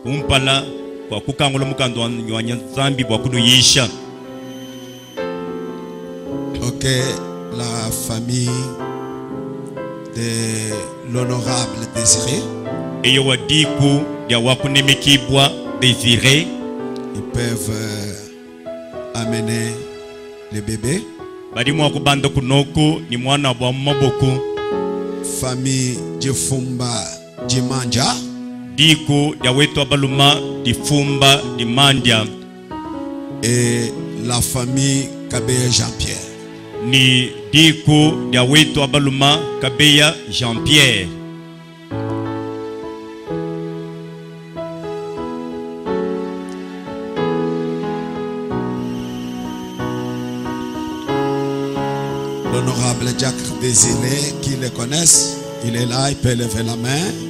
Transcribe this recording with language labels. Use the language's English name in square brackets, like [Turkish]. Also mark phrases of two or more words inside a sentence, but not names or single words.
[French] Ok, la famille de l'honorable Désiré, ils peuvent amener les bébés. Famille Djefumba Djimanja, et la famille Kabeya Jean-Pierre. [Swahili] Ni diko ya wetu abaluma Kabeya Jean-Pierre. [French] L'honorable Jacques Désiré, qui le connaissent, il est là, il peut lever la main.